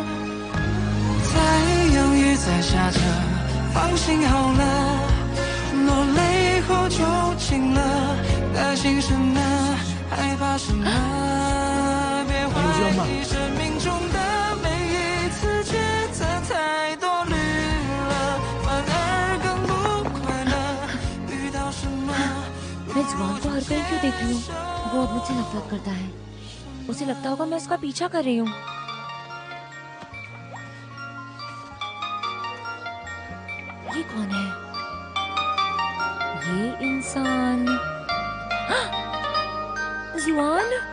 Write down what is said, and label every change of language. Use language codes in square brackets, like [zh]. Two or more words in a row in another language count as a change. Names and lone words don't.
[zh] 太阳雨在下着，放心好了，落泪后就晴了，担心什么？害怕什么？别怀疑生命中的每一次抉择太多虑了，反而更不快乐。遇到什么？ [hi] मैं जुआन को हर कहीं क्यों देख रही हूँ? वो अब मुझसे नफरत करता है। उसे लगता होगा मैं उसका पीछा कर रही हूँ। ये कौन है? ये इंसान जुआन?